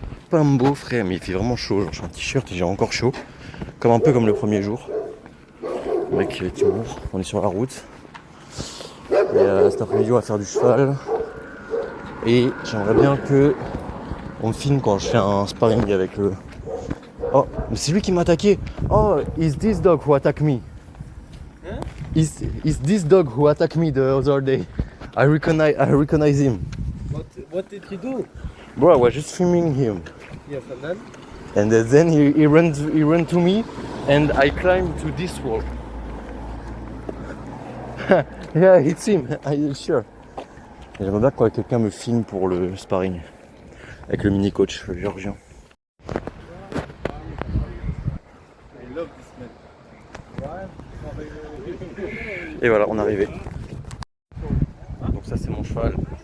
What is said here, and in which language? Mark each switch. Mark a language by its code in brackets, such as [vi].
[fr] Pas un beau frère, mais il fait vraiment chaud. Genre, j'ai un t-shirt et j'ai encore chaud. Un peu comme le premier jour. Avec Timour, on est sur la route. Et cet après-midi on va faire du cheval. Et j'aimerais bien que on me filme quand je fais un sparring avec le... Oh, mais c'est lui qui m'a attaqué. [en] Oh, is this dog who attacked me? Huh? Is this dog who attacked me the other day? I recognize him. What did he do? Bro, I was just filming him. Yes, and then? And then he ran to me and I climbed to this wall. Yeah, it's him, I'm sure. [fr] J'aimerais bien que quelqu'un me filme pour le sparring. Avec le mini-coach, le géorgien. Et voilà, on est arrivé. Donc ça c'est mon cheval.